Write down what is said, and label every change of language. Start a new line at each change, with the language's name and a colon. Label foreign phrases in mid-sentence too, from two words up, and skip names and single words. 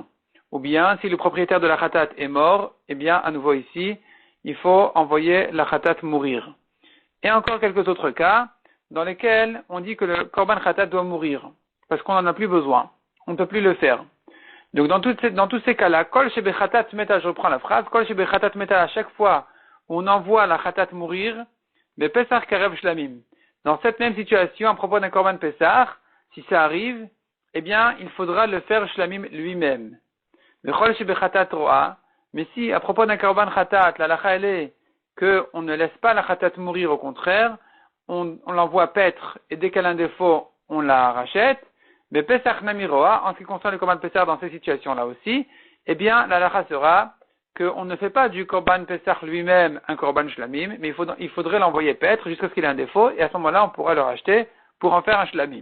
French: Ou bien, si le propriétaire de la chatat est mort, eh bien, à nouveau ici, il faut envoyer la chatat mourir. Et encore quelques autres cas, dans lesquels on dit que le
Hebrew: קרבן חטאת
French: doit mourir, parce qu'on n'en a plus besoin. On ne peut plus le faire. Donc, dans tous ces cas-là,
Hebrew: כל שבחטאת מתה, je reprends la phrase, כל שבחטאת מתה,
French: à chaque fois où on envoie la chatat mourir, mais
Hebrew: פסח קרב שלמים.
French: Dans cette même situation, à propos d'un
Hebrew: קרבן פסח,
French: si ça arrive, eh bien, il faudra le faire shlamim lui-même.
Hebrew: וכל שבחטאת רועה,
French: mais si, à propos d'un
Hebrew: קרבן חטאת,
French: la lacha elle est qu'on ne laisse pas la chatat mourir, au contraire, on l'envoie paître, et dès qu'elle a un défaut, on la rachète, mais
Hebrew: פסח נמי רועה,
French: en ce qui concerne le
Hebrew: קרבן פסח
French: dans ces situations-là aussi, eh bien, la lacha sera qu'on ne fait pas du
Hebrew: קרבן פסח
French: lui-même un
Hebrew: קרבן שלמים,
French: mais il faudrait l'envoyer paître jusqu'à ce qu'il ait un défaut, et à ce moment-là, on pourra le racheter pour en faire un shlamim.